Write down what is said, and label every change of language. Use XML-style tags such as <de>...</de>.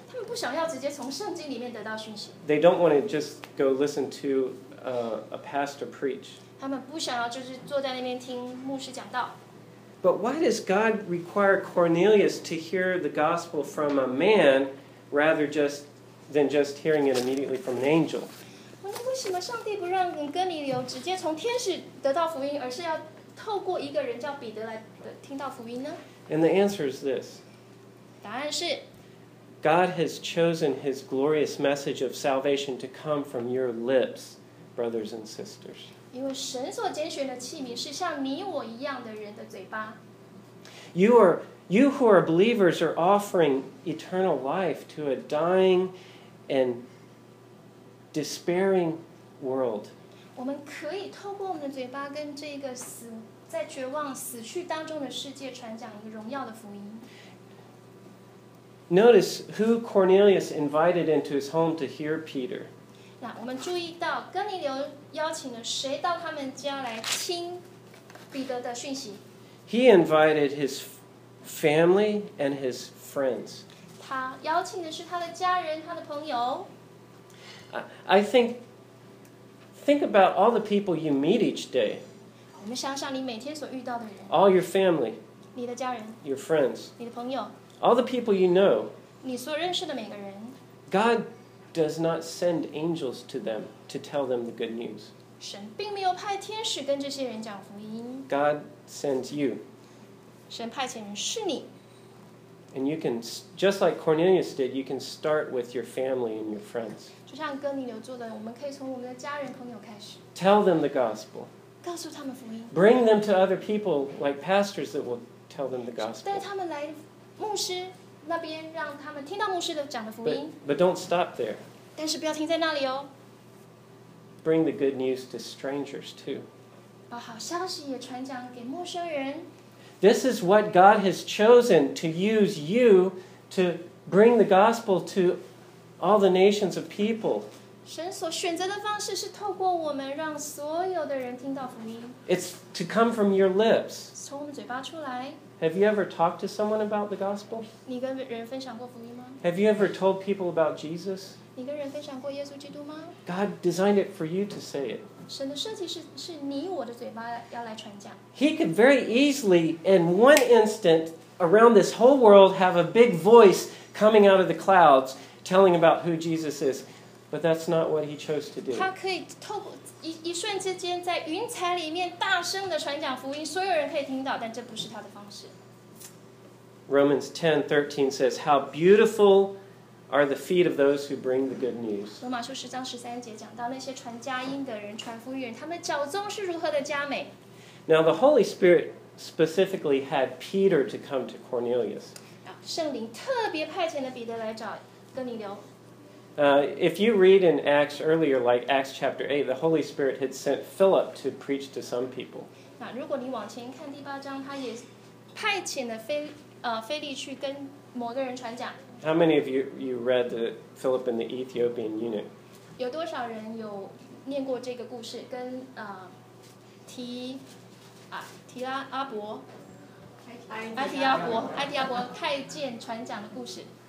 <zh>他们不想要直接从圣经里面得到讯息。</zh> <en>They don't want to just go listen to a pastor preach.</en> <zh>他们不想要就是坐在那边听牧师讲道。</zh> <en>But why does God require Cornelius to hear the gospel from a man rather than just hearing it immediately from an angel?</en> <zh>为什么上帝不让哥尼流直接从天使得到福音，而是要透过一个人叫彼得来听到福音呢？</zh> <en>And the answer is this.</en> <zh>答案是</zh> <en>God has chosen his glorious message of salvation to come from your lips, brothers and sisters.</en> <zh>因为神所拣选的器皿是像你我一样的人的嘴巴。</zh> <en>You who are believers are offering eternal life to a dying and despairing world.</en> <zh>我们可以透过我们的嘴巴跟这个死在绝望死去当中的世界传讲一个荣耀的福音。</zh> <en>Notice who Cornelius invited into his home to hear Peter.</en> <zh>我们注意到哥尼流邀请了谁到他们家来听彼得的讯息。</zh> <en>He invited his family and his friends.</en> <zh>他邀请的是他的家人，他的朋友。</zh> <en>I think about all the people you meet each day.</en> <zh>我们想想你每天所遇到的人。</zh> <en>All your family.</en> <zh>你的家人。</zh> <en>Your friends.</en> <zh>你的朋友。</zh> <en>All the people you know.</en> <zh>你所认识的每个人。</zh> <en>God does not send angels to them to tell them the good news.</en> <zh>神并没有派天使跟这些人讲福音。</zh> <en>God sends you.</en> <zh>神派遣人是你。</zh> <en>And you can, just like Cornelius did, you can start with your family and your friends.</en> <zh>就像哥尼流做的，我们可以从我们的家人朋友开始。</zh> <en>Tell them the gospel.</en> <zh>告诉他们福音。</zh> <en>Bring them to other people, like pastors that will tell them the gospel.</en> <zh>带他们来牧师那边，让他们听到牧师的讲的福音。</zh> <en>But don't stop there.</en> <zh>但是不要停在那里哦。</zh> <en>Bring the good news to strangers too.</en> <zh>把好消息也传讲给陌生人。</zh> <en>This is what God has chosen to use you to bring the gospel to all the nations of people.</en> <zh>神所选择的方式是透过我们让所有的人听到福音。</zh> <en>It's to come from your lips.</en> <zh>从我们嘴巴出来。</zh> <en>Have you ever talked to someone about the gospel?</en> <zh>你跟人分享过福音吗？</zh> <en>Have you ever told people about Jesus?</en> <zh>你跟人分享过耶稣基督吗？</zh> <en>God designed it for you to say it.</en> <zh>神的设计 是你我的嘴巴要来传讲。</zh> <en>He could very easily, in one instant, around this whole world, have a big voice coming out of the clouds, telling about who Jesus is. But that's not what he chose to do.</en> <zh>他可以透过 一瞬之间在云彩里面大声的传讲福音，所有人可以听到，但这不是他的方式。</zh> <en>Romans 10:13 says, "How beautiful are the feet of those who bring the good news."</en> <zh>罗马书十章十三节讲到那些传佳音的人、传福音人，他们脚踪是如何的佳美。</zh> <en>Now the Holy Spirit specifically had Peter to come to Cornelius.</en> <zh>圣灵特别派遣了彼得来找哥尼流。</zh> <en>If you read in Acts earlier, like Acts chapter 8, the Holy Spirit had sent Philip to preach to some people.</en> <zh>那如果你往前看第八章，他也派遣了腓力去跟某个人传讲。</zh> <en>How many of you read the Philip and the Ethiopian eunuch?</en> <zh>有多少人有念过这个故事？跟提拉阿伯，埃提阿伯，埃提阿伯太监传讲的故事。</zh>